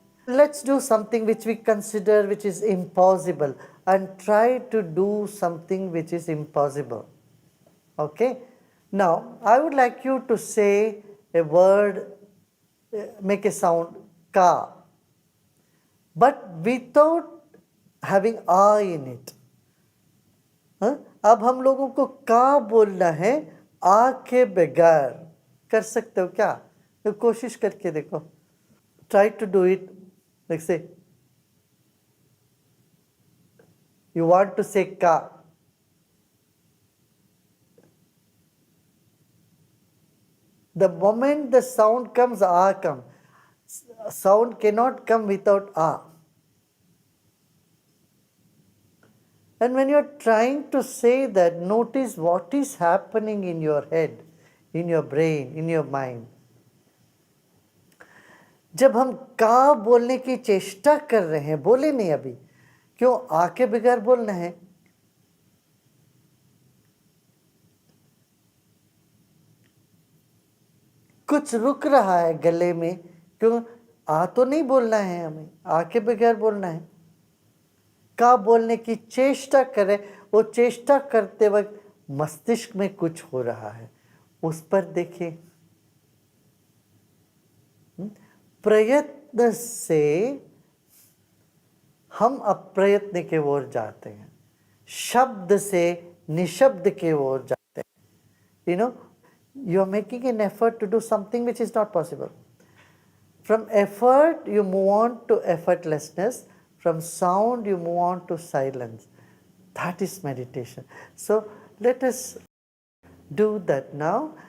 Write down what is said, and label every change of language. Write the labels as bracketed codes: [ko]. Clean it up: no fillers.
[en] Let's do something which we consider which is impossible and try to do something which is impossible. Okay? Now, I would like you to say a word, make a sound, ka, but without having a in it. [hi] अब हम लोगों को का बोलना है, आ के बगैर. कर सकते हो क्या? तो कोशिश करके देखो. [en] Try to do it. Like say, you want to say ka. The moment the sound comes, a comes. Sound cannot come without a. And when you are trying to say that, notice what is happening in your head, in your brain, in your mind. [hi] जब हम का बोलने की चेष्टा कर रहे हैं, बोले नहीं अभी, क्यों? आके बगैर बोलना है. कुछ रुक रहा है गले में, क्यों? आ तो नहीं बोलना है हमें, आके बगैर बोलना है. का बोलने की चेष्टा करें, वो चेष्टा करते वक्त मस्तिष्क में कुछ हो रहा है, उस पर देखिए. प्रयत्न से हम अप्रयत्न के ओर जाते हैं, शब्द से निशब्द के ओर जाते हैं. [en] You are making an effort to do something which is not possible. From effort you move on to effortlessness. From sound you move on to silence. That is meditation. So let us do that now.